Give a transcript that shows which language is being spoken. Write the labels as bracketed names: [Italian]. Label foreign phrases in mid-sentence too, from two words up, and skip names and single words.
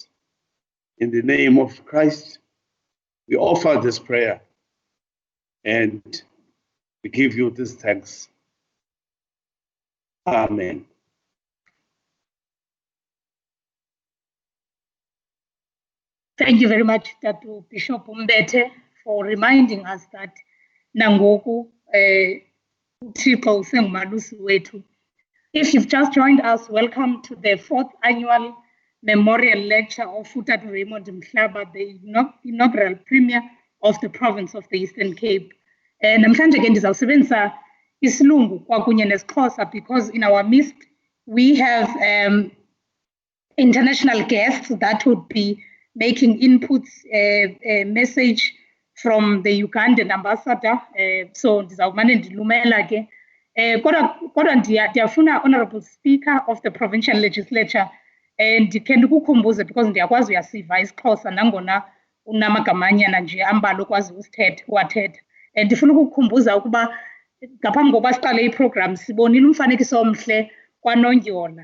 [English] In the name of Christ, we offer this prayer and we give you this thanks. Amen. Thank you very much, Tatu Bishop Umbete, for reminding us that [Xhosa] Nangoku uThixo usengumalusi wethu. [English] If you've just joined us, welcome to the 4th annual memorial lecture of Untitled Raymond MHLABA, the inaugural premier of the province of the Eastern Cape. [Xhosa] Namhlanje ke ndizawusebenzisa isilungu kwakunye nesiXhosa [English] because in our midst we have international guests that would be making inputs, a message from the Ugandan ambassador. [Xhosa] So ndizawumane ndilumela ke. Kodwa ndiyafuna [English] Honorable Speaker of the Provincial Legislature [Xhosa] ndikhe ndikukhumbuze because ndiyakwazi uyasiva isiXhosa nangona unamagamanyana nje ambalwa okwazi uwathetha. Ndifuna ukukukhumbuza ukuba ngaphambi kokuba siqale iprogram sibonile umfanekiso omhle kwaNondyolo.